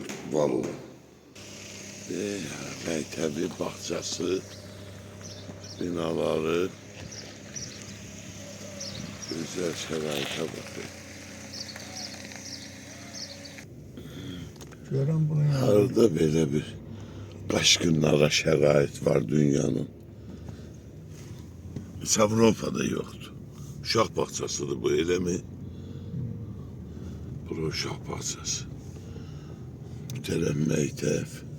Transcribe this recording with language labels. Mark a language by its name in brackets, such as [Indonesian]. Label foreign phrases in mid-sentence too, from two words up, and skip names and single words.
[Azerbaijani] Vallahi. [Turkish] Məktebi, bahçesi, binaları, güzel şəraitə bakın. [Azerbaijani] Görən bunu yani. Harada belə bir qaşqınlara şərait var dünyanın. Heç Avropada yoxdur. Uşaq bağçasıdır bu, eləmi? Bura uşaq bağçası. Mütərəm məktəb.